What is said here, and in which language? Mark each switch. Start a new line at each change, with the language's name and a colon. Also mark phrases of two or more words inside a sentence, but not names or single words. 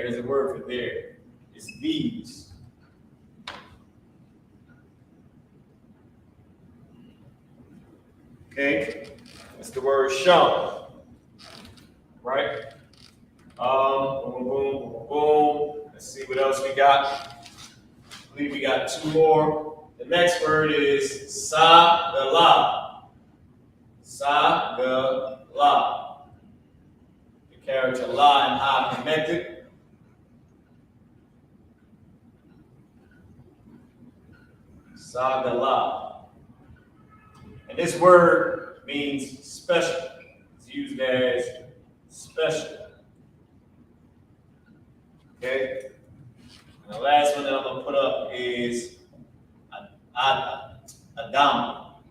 English: There's a word for there. It's these. Okay? That's the word shum. Right? Boom, boom, boom, boom. Let's see what else we got. I believe we got two more. The next word is sa-ga-la. Sa-ga-la. The character la and ha connected. Sa-ga-la. And this word means special. It's used as special. Okay? And the last one that I'm going to put up is Adam.